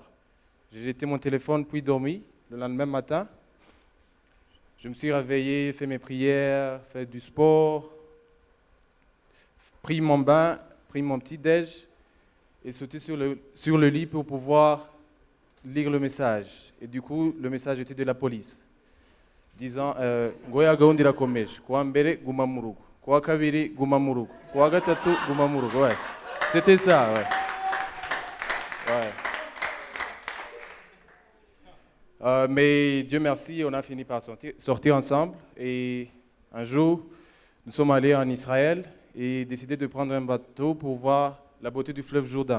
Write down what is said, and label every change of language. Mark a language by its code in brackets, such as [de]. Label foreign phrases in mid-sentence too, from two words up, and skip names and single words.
[fr] J'ai jeté mon téléphone puis dormi. Le lendemain matin, je me suis réveillé, fait mes prières, fait du sport, pris mon bain, pris mon petit déj et sauté sur le lit pour pouvoir lire le message. Et du coup, le message était de la police, disant [rw] Goya gaundira komesh, kwa mbere guma murugo, kwa kabiri guma murugo, kwa gatatu guma murugo. [fr] Ouais. C'était ça, ouais. Ouais. Mais Dieu merci, on a fini par sortir ensemble. Et un jour, nous sommes allés en Israël et décidé de prendre un bateau pour voir la beauté du fleuve Jourdain.